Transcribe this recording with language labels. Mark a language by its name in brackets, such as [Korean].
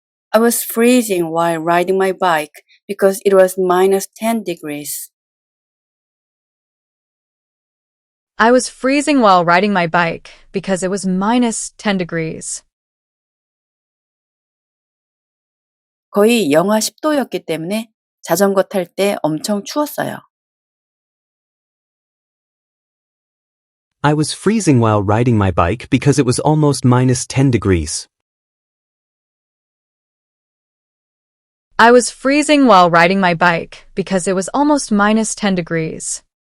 [English] I was freezing while riding my bike because it was minus 10 degrees. I was freezing while riding my bike because it was minus 10 degrees. [Korean] 거의 영하 10도였기 때문에 자전거 탈 때 엄청 추웠어요. [English] I was freezing while riding my bike because it was almost minus 10 degrees. I was freezing while riding my bike because it was almost minus 10 degrees.